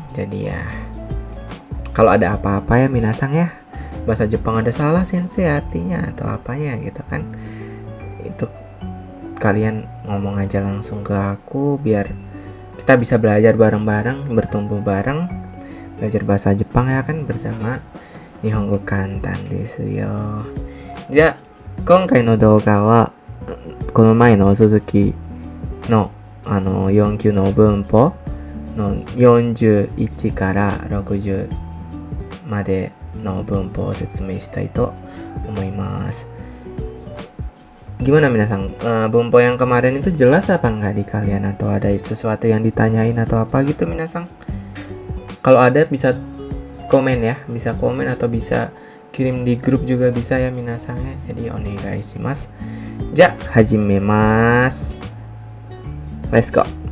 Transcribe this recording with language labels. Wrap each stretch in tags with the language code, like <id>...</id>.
<id>Jadi ya kalau ada apa-apa ya minasang ya, bahasa Jepang ada salah sensei artinya atau apanya gitu kan, itu kalian ngomong aja langsung ke aku biar kita bisa belajar bareng-bareng, bertumbuh bareng, belajar bahasa Jepang ya kan bersama Nihongo Kantan desu yo.</id> <ja>じゃあ今回の動画はこの前のお続きの4級の文法の41から60までの文法を説明したいと思います。</ja> <id>Gimana minasang? Bumpo yang kemarin itu jelas apa enggak di kalian, atau ada sesuatu yang ditanyain atau apa gitu minasang? Kalau ada bisa komen ya, bisa komen atau bisa kirim di grup juga bisa ya minasang ya.</id> <ja>Jadi onegai shimasu. Ja, hajimemasu.</ja> <en>Let's go.</en>